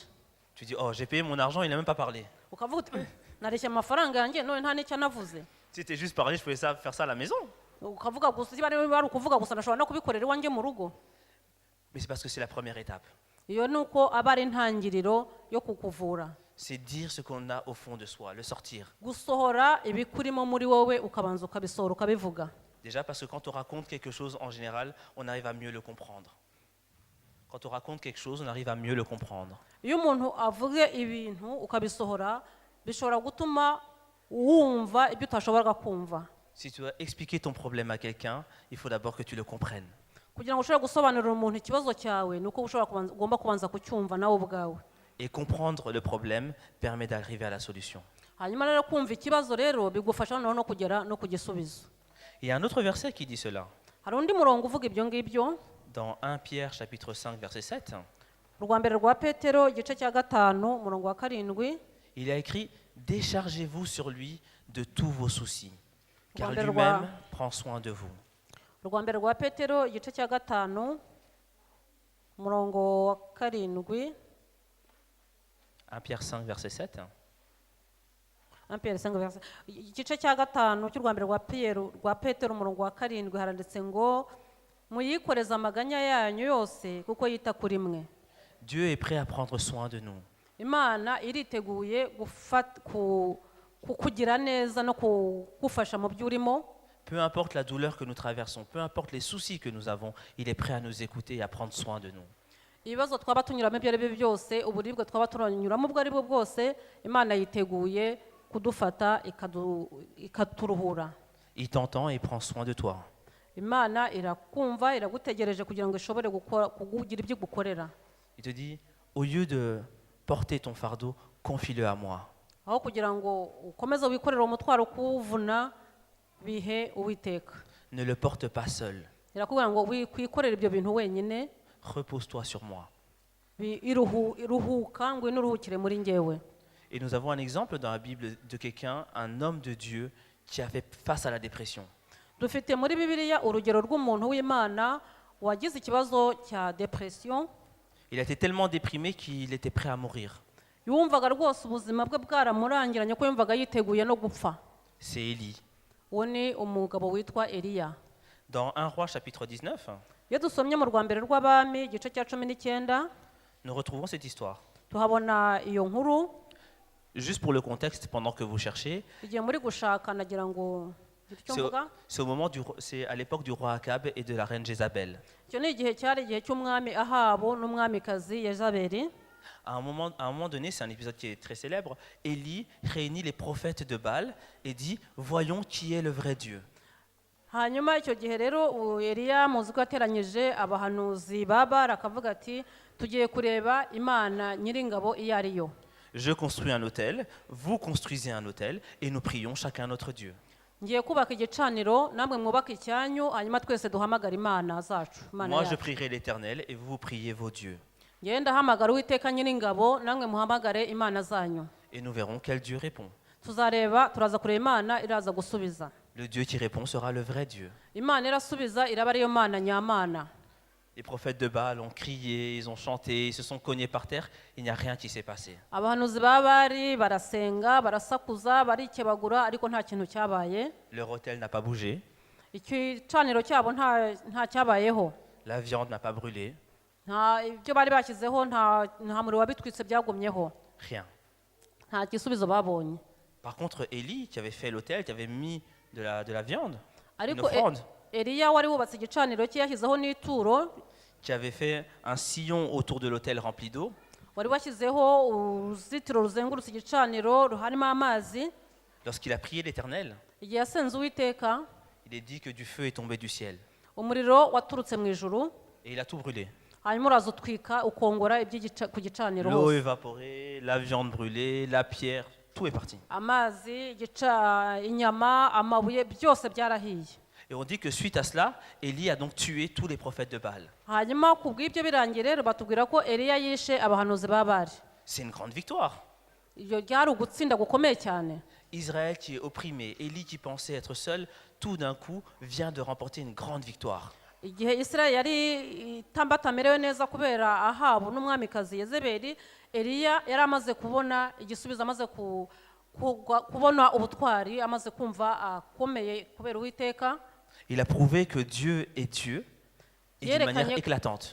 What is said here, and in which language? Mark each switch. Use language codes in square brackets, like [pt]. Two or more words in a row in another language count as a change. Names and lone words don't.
[fr] Tu dis oh j'ai payé mon argent, il n'a même pas parlé. [rw] ukavuga uti nareshya amafaranga yanjye none nta n'icyo anavuze. [fr] Si c'était juste parler, je pouvais faire ça à la maison. [rw] ukavuga gusa niba ari ukuvuga gusa nashobora no kubikorera iwanjye mu rugo. [fr] Mais c'est parce que c'est la première étape. [rw] iyo ni uko aba ari intangiriro yo kukuvura. [fr] C'est dire ce qu'on a au fond de soi, le sortir. [rw] gusohora ibikurimo muri wowe ukabanza ukabisohora ukabivuga. [fr] Déjà parce que quand on raconte quelque chose en général, on arrive à mieux le comprendre. Quand on raconte quelque chose, on arrive à mieux le comprendre. [rw] iyo umuntu avuge ibintu ukabisohora bishobora gutuma wumva ibyo utashoboraga kumva. [fr] Si tu dois expliquer ton problème à quelqu'un, il faut d'abord que tu le comprennes. [rw] kugira ngo ushobore gusobanurira umuntu ikibazo cyawe ni uko ugomba kubanza kucyumva nawe ubwawe. [fr] Et comprendre le problème permet d'arriver à la solution. [rw] hanyuma rero kumva ikibazo rero bigufasha no kugera no ku gisubizo. [fr] Il y a un autre verset qui dit cela. [rw] hari undi murongo uvuga ibyo ngibyo. [fr] Dans 1 Pierre chapitre 5 verset 7, [rw] urwa mbere rwa petero igice cya 5 umurongo wa 7, [fr] il a écrit déchargez-vous sur lui de tous vos soucis, car Rwanda lui-même prend soin de vous. [rw] urwa mbere rwa petero igice cya 5 umurongo wa 7. [fr] 1 Pierre 5 verset 7. [rw] igice cya 5 cy'urwa mbere rwa petero umurongo wa 7 haranditse ngo muyikoreze amaganya yanyu yose kuko yita kuri mwe. [fr] Dieu est prêt à prendre soin de nous. [rw] imana iriteguye kukugira neza no kugufasha mu byo urimo. [fr] Peu importe la douleur que nous traversons, peu importe les soucis que nous avons, il est prêt à nous écouter et à prendre soin de nous. [rw] ibibazo twaba tunyuramo ibyo ari byo byose, uburibwe twaba turanyuramo ubwo ari bwo bwose, imana yiteguye kudufata ikaturuhura. [fr] Il t'entend et prend soin de toi. [rw] imana irakumva iragutegereje kugira ngo ishobore kugira ibyo igukorera. [fr] Il te dit, au lieu de porter ton fardeau, confie-le à moi. [rw] aho kugira ngo ukomeze wikorere umutwaro kuwuvuna bihe uwiteka. [fr] Ne le porte pas seul. [rw] irakubwira ngo wikorere ibyo bintu wenyine. [fr] Repose-toi sur moi. [rw] iruhuka ngo inuruhukire muri njyewe. [fr] Et nous avons un exemple dans la Bible de quelqu'un, un homme de Dieu, qui a fait face à la dépression. [rw] dufite muri bibiliya urugero rw'umuntu w'imana wagize ikibazo cya depression. [fr] Il a été tellement déprimé qu'il était prêt à mourir. [rw] yumvaga rwose ubuzima bwe bwaramurangiranye ko yumvaga yiteguye no gupfa. [fr] C'est Élie. [rw] uwo ni umugabo witwa Eliya. [fr] Dans 1 Roi chapitre 19, [rw] iyo dusomye mu rwa mbere rw'abami igice cya 19 [fr] nous retrouvons cette histoire. [rw] tuhabona iyo nkuru. [fr] Juste pour le contexte, pendant que vous cherchez, [rw] igihe muri gushaka nagira ngo [fr] c'est à l'époque du roi Akab et de la reine Jézabel. [rw] icyo ni igihe cyari igihe cy'umwami Ahabu n'umwamikazi Yezabeli. [fr] À un moment donné, c'est un épisode qui est très célèbre, Élie réunit les prophètes de Baal et dit « Voyons qui est le vrai Dieu ». [rw] hanyuma icyo gihe rero Eliya muzi ko yateranyije abahanuzi ba Bali akavuga ati tugiye kureba imana nyiringabo iyo ari yo. [fr] Je construis un autel, vous construisez un autel et nous prions chacun notre Dieu. [rw] ngiye kubaka igicaniro namwe mwubaka icyanyu hanyuma twese duhamagara imana zacu. [fr] Moi je prierai l'Éternel et vous priez vos dieux. [rw] ngiye ndahamagara uwiteka nyiringabo namwe muhamagare imana zanyu. [fr] Et nous verrons quel Dieu répond. [rw] turaza kureba imana iraza gusubiza. [fr] Le Dieu qui répond sera le vrai Dieu. [rw] imana irasubiza iraba ariyo mana nyamana. [fr] Les prophètes de Baal ont crié, ils ont chanté, ils se sont cognés par terre, il n'y a rien qui s'est passé. [rw] abahanuzi ba Bali barasenga barasakuza barikebagura ariko nta kintu cyabaye. [fr] Leur autel n'a pas bougé. [rw] igicaniro cyabo nta cyabayeho. [fr] La viande n'a pas brûlé. [rw] ibyo bari bashyizeho nta muriro wabitwitse byagumyeho. [fr] Rien. [rw] nta gisubizo babonye. [fr] Par contre, Élie, qui avait fait l'autel, qui avait mis de la viande, une [rw] ariko [fr] offrande. [rw] eliya wari wubatse igicaniro cye yashyizeho n'ituro, [fr] qui avait fait un sillon autour de l'autel rempli d'eau, [rw] wari washyizeho uruzitiro ruzengurutse igicaniro harimo amazi, [fr] lorsqu'il a prié l'Éternel, [rw] igihe yasenze uwiteka [fr] il est dit que du feu est tombé du ciel. [rw] umuriro waturutse mu ijuru, [fr] Et il a tout brûlé. [rw] hanyuma uraza utwika ukongora ku gicaniro [fr] L'eau [rw] hose. [fr] évaporée, la viande brûlée, la pierre, tout est parti. [rw] Amazi, inyama, amabuye byose byarahiye. [fr] Et on dit que suite à cela, Élie a donc tué tous les prophètes de Baal. [rw] Hanyuma ku bw'ibyo birangiye rero batubwira ko eliya yishe abahanuzi ba Bali. [fr] C'est une grande victoire. [rw] Iyo ryari ugutsinda gukomeye cyane. [fr] Israël qui est opprimé, Élie qui pensait être seul, tout d'un coup vient de remporter une grande victoire. [rw] Igihe Israel yari batamerewe neza kubera Ahabu n'umwamikazi Yezebeli, Eliya yari amaze kubona igisubizo, amaze kubona ubutwari, amaze kumva akomeye kubera Uwiteka. [fr] Il a prouvé que Dieu est Dieu et d'une manière éclatante.